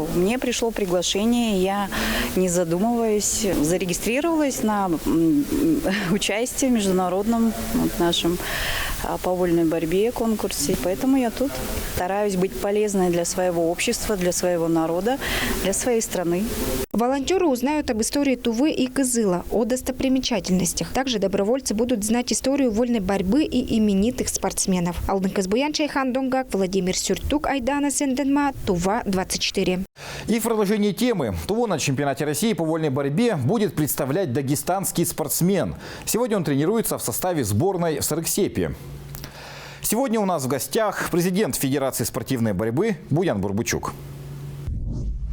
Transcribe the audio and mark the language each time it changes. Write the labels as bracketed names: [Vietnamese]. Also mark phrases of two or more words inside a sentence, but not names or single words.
[Russian] Мне пришло приглашение, я, не задумываясь, зарегистрировалась на участие в международном нашем по вольной борьбе конкурсе. Поэтому я тут стараюсь быть полезной для своего общества, для своего народа, для своей страны. Волонтеры узнают об истории Тувы и Кызыла, о достопримечательностях. Также добровольцы будут знать историю вольной борьбы и именитых спортсменов. Алдын Кызбуян, Чайхан Дунгак, Владимир Сюртук, Айдана Сенденма, Тува 24. И в продолжении темы. Туву на чемпионате России по вольной борьбе будет представлять дагестанский спортсмен. Сегодня он тренируется в составе сборной в Сарыксепе. Сегодня у нас в гостях президент Федерации спортивной борьбы Буян Бурбучук.